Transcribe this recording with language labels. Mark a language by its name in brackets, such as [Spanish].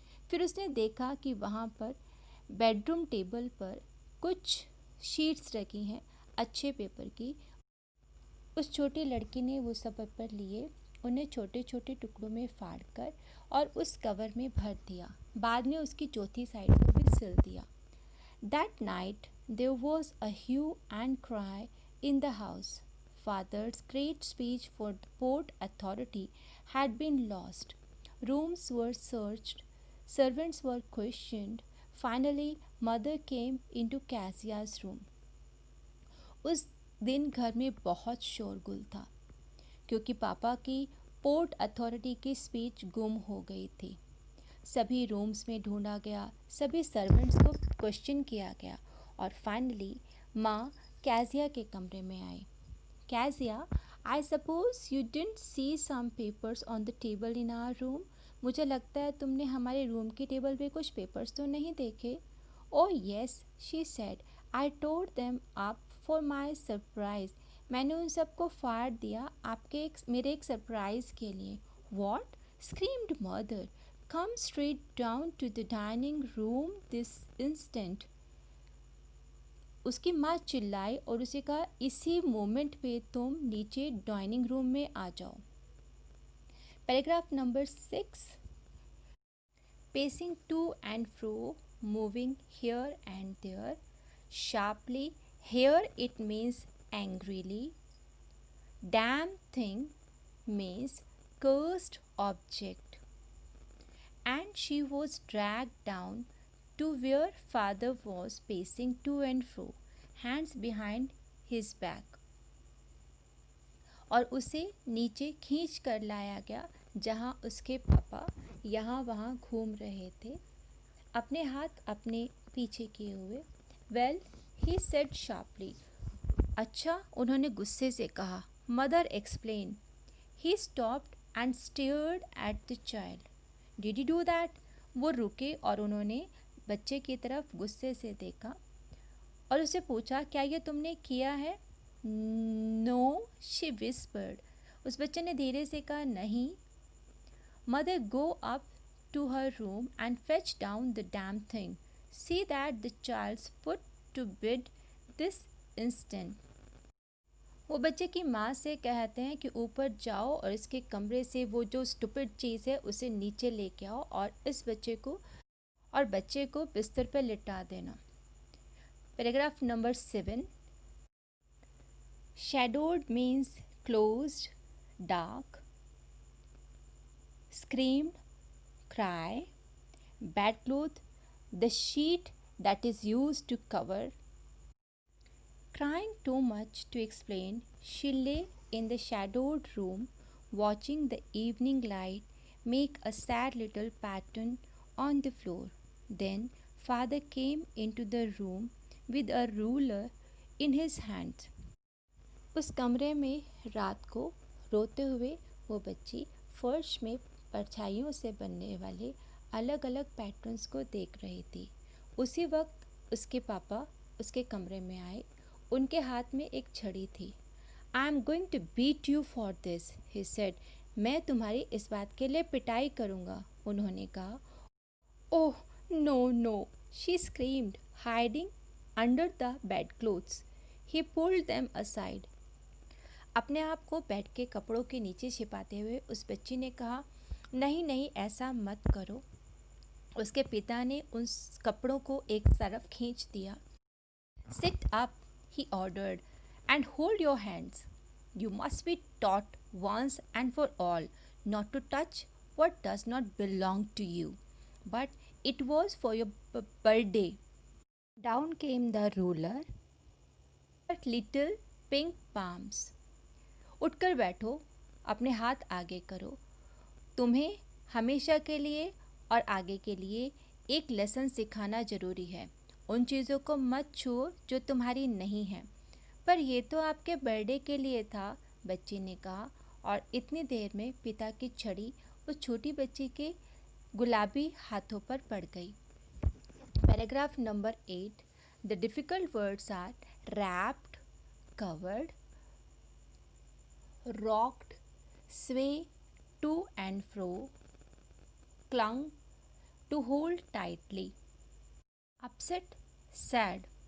[Hindi] फिर उसने देखा कि वहाँ पर बेडरूम टेबल पर कुछ शीट्स रखी हैं अच्छे पेपर की। उस छोटी लड़की ने वो सब पेपर लिए, उन्हें छोटे छोटे टुकड़ों में फाड़ कर और उस कवर में भर दिया। बाद में उसकी चौथी साइड को भी सिल दिया। [English] That night there was a hue and cry in the house. Father's great speech for the Port Authority had been lost. Rooms were searched, servants were questioned. Finally, mother came into Cassia's room. [Hindi] उस दिन घर में बहुत शोरगुल था क्योंकि पापा की पोर्ट अथॉरिटी की स्पीच गुम हो गई थी। सभी रूम्स में ढूंढा गया, सभी सर्वेंट्स को क्वेश्चन किया गया और फाइनली माँ कैजिया के कमरे में आई। [English] Kezia, I suppose you didn't see some papers on the table in our room. [Hindi] मुझे लगता है तुमने हमारे रूम की टेबल पे कुछ पेपर्स तो नहीं देखे? [English] Oh yes, she said, I tore them up for my surprise. [Hindi] मैंने उन सबको फाड़ दिया मेरे एक सरप्राइज़ के लिए। [English] What? Screamed mother, come straight down to the dining room this instant. [Hindi] उसकी माँ चिल्लाई और उसे कहा, इसी मोमेंट पे तुम नीचे डाइनिंग रूम में आ जाओ। Paragraph number 6। [English] Pacing to and fro, moving here and there, sharply. Here it means angrily. Damn thing means cursed object. And she was dragged down to where father was pacing to and fro, hands behind his back. [Hindi] और उसे नीचे खींच कर लाया गया जहाँ उसके पापा यहाँ वहाँ घूम रहे थे, अपने हाथ अपने पीछे किए हुए। [English] Well, he said sharply. [Hindi] अच्छा, उन्होंने गुस्से से कहा। [English] Mother explain. He stopped and stared at the child. Did you do that? [Hindi] वो रुके और उन्होंने बच्चे की तरफ गुस्से से देखा और उससे पूछा, क्या ये तुमने किया है? [English] No, she whispered. [Hindi] उस बच्चे ने धीरे से कहा, नहीं। [English] Mother, go up to her room and fetch down the damn thing. See that the child's put to bed this instant. [Hindi] वो बच्चे की माँ से कहते हैं कि ऊपर जाओ और इसके कमरे से वो जो स्टूपिड चीज़ है उसे नीचे लेके आओ और बच्चे को बिस्तर पर लिटा देना। Paragraph number 7। [English] Shadowed means closed, dark. Screamed, cry. Bedclothes, the sheet that is used to cover. Crying too much to explain, she lay in the shadowed room watching the evening light make a sad little pattern on the floor. Then father came into the room with a ruler in his hand. [Hindi] उस कमरे में रात को रोते हुए वो बच्ची फर्श में परछाइयों से बनने वाले अलग अलग पैटर्न्स को देख रही थी। उसी वक्त उसके पापा उसके कमरे में आए। उनके हाथ में एक छड़ी थी। [English] I am going to beat you for this, he said. [Hindi] मैं तुम्हारी इस बात के लिए पिटाई करूँगा, उन्होंने कहा। [English] Oh no no, she screamed. hiding under the bedclothes. He pulled them aside. [Hindi] अपने आप को बेड के कपड़ों के नीचे छिपाते हुए उस बच्ची ने कहा, नहीं नहीं, ऐसा मत करो। उसके पिता ने उन कपड़ों को एक तरफ खींच दिया। [English] Sit up, he ordered, and hold your hands. You must be taught once and for all not to touch what does not belong to you. But it was for your birthday. Down came the ruler, but little pink palms. [Hindi] उठकर बैठो, अपने हाथ आगे करो। तुम्हें हमेशा के लिए और आगे के लिए एक लेसन सिखाना ज़रूरी है। उन चीज़ों को मत छुओ जो तुम्हारी नहीं हैं। पर यह तो आपके बर्थडे के लिए था, बच्ची ने कहा, और इतनी देर में पिता की छड़ी उस छोटी बच्ची के गुलाबी हाथों पर पड़ गई। Paragraph number 8. [English] The difficult words are wrapped, covered, rocked, sway to and fro, clung, to hold tightly, upset, sad.